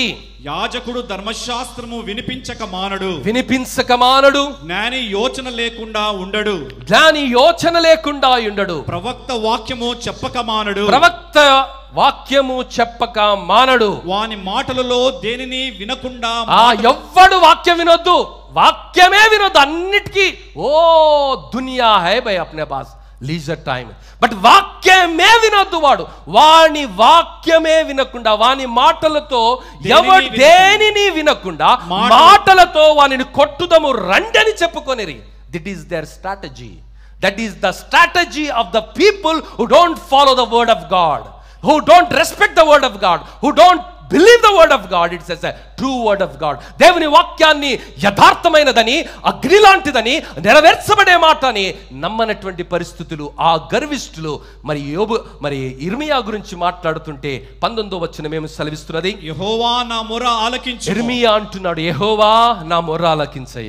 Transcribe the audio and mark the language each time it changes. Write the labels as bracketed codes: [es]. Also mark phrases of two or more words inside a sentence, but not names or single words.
[te] యాజకుడు ధర్మశాస్త్రము వినిపించక మానడు, జ్ఞాని యోచన లేకుండా ఉండడు, ప్రవక్త వాక్యము చెప్పక మానడు, వాని మాటలలో దేనిని వినకుండా. ఎవ్వడు వాక్యం వినొద్దు, వాక్యమే వినొద్దు అన్నిటికీ. [hi] ओ दुनिया है भई अपने पास [en] leisure time, [te] బట్ వాక్యమే వినొద్దు. వాని వాక్యమే వినకుండా, వాని మాటలతో దేనిని వినకుండా మాటలతో వానిని కొట్టుదము రండి అని చెప్పుకొనిరి. [en] This is their strategy. That is the strategy of the people who don't follow the word of God, who don't respect the word of God, who don't believe the word of God. It says a true word of God. [te] దేవుని వాక్యాన్ని యథార్థమైనదని, అగ్ని లాంటిదని, నెరవేర్చబడే మాట అని నమ్మనటువంటి పరిస్థితులు ఆ గర్విష్ఠులు. మరి ఇర్మియా గురించి మాట్లాడుతుంటే 19వ వచనం ఏమి సెలవిస్తున్నది? యెహోవా నా మొర ఆలకించు. ఇర్మియా అంటున్నాడు, యెహోవా నా మొర ఆలకించయ్యా,